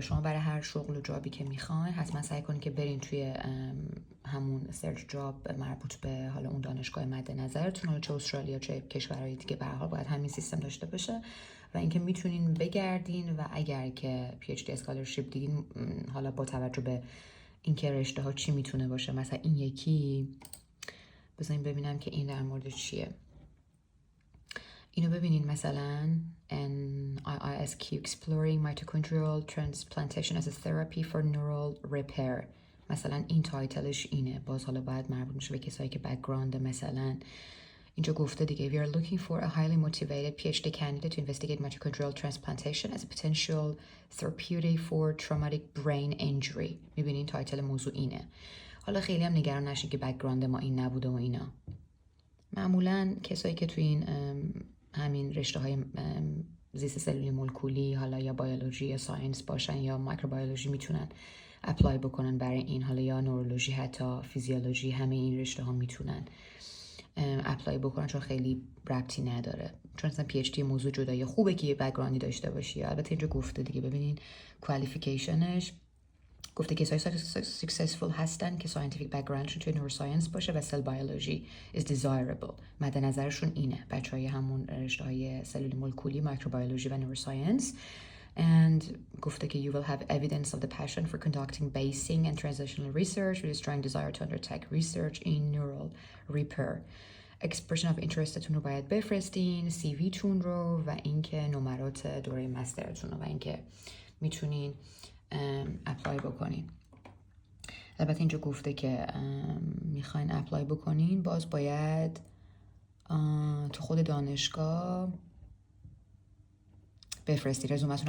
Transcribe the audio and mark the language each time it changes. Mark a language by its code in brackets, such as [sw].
[fa] شما برای هر شغل و جابی که میخواین حتما سعی کنین که برین توی همون سرچ جاب مربوط به حالا اون دانشگاه مد نظرتون، چه استرالیا چه کشورهای دیگه، به هر حال باید همین سیستم داشته باشه. و اینکه میتونین بگردین و اگر که پی اچ دی اسکالرشیپ دیدین، حالا با توجه به اینکه رشته ها چی میتونه باشه، مثلا این یکی بذارین ببینم که این در مورد چیه. اینو ببینین مثلا [en] NIISQ Exploring Mitochondrial Transplantation as a Therapy for Neural Repair. [fa] مثلا این تایتلش اینه. باز حالا باید مربوط میشه به کسایی که بک‌گراند مثلا اینجا گفته دیگه [en] we are looking for a highly motivated PhD candidate to investigate mitochondrial transplantation as a potential therapeutic for traumatic brain injury. [fa] میبینین تایتل موضوع اینه. حالا خیلی هم نگران نشین که بک‌گراند ما این نبوده و اینا. معمولا کسایی که توی این همین رشته های زیست سلولی مولکولی حالا یا بیولوژی یا ساینس باشن یا مایکروبیولوژی میتونن اپلای بکنن برای این، حالا یا نورولوژی حتی فیزیولوژی، همه این رشته ها میتونن اپلای بکنن چون خیلی ربطی نداره، چون اصلا پی اچ دی موضوع جدایی. خوبه که یه بک‌گراندی داشته باشی. البته اینجا گفته دیگه، ببینین کوالیفیکیشنش گفته کسایی successful هستن که scientific backgroundشون توی neuroscience باشه و [en] cell biology is desirable. [fa] مد نظرشون اینه بچهای همون رشته های سلول مولکولی، مایکروبیولوژی و neuroscience. [en] And [fa] گفته که [en] you will have evidence of the passion for conducting basing and translational research with a strong desire to undertake research in neural repair. [fa] expression of interestتون رو باید بفرستین، سی وی تون رو و اینکه نمرات دوره مسترتون رو و اینکه میتونین اپلای بکنین. البته اینجا گفته که میخواین اپلای بکنین باز باید تو خود دانشگاه بفرستین رزومتون.